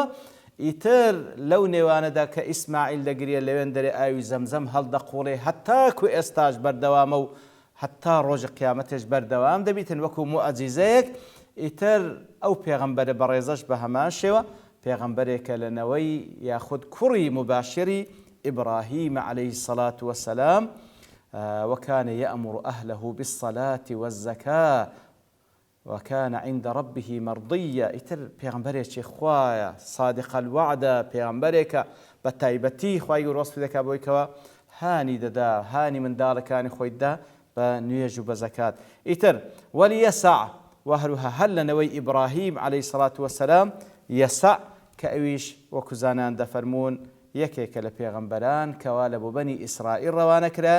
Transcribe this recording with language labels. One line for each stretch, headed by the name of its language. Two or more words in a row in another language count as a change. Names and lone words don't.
Central Kurdish: ئیتر لەو نێوانەدا کە ئیسماعیل دەگرێت لەوێن دەرێ ئاوی زەمزەم هەڵدەقوڵێ هەتاکو ئێستاش بەردەوامە و هەتا ڕۆژی قیامەتێش بەردەوام دەبیتن وەکو موعجیزەیەک. ئیتر ئەو پێغەمبەرە بەڕێزەش بە هەمان شێوە پێغەمبەرێکە لەنەوەی یاخود کوڕی مباشری ئیبراهیم
Arabic: عەلەیهی سەڵات وەسەلام. وكان يأمر أهله بالصلاة والزكاة وكان عند ربه مرضيا.
Central Kurdish: ئیتر پێغەمبەرێکی خوایە
Arabic: صادق الوعدە،
Central Kurdish: پێغەمبەرێکە بە تایبەتی خوای گەورە وەسفی دەکا بۆی کەوا هانی دەدا، هانی منداڵەکانی خۆی دا بە نوێژ و بە زەکات. ئیتر وەلیەسع و هەروەها هەر لەنەوەی ئیبراهیم
Arabic: عەلەیهی سەڵات وەسەلام
Central Kurdish: یەسع کە ئەویش وەکو زانان دەفەرمون یەکێکە لە پێغەمبەران کەوا لە بۆ بەنی ئیسرائیل ڕەوانە کرا.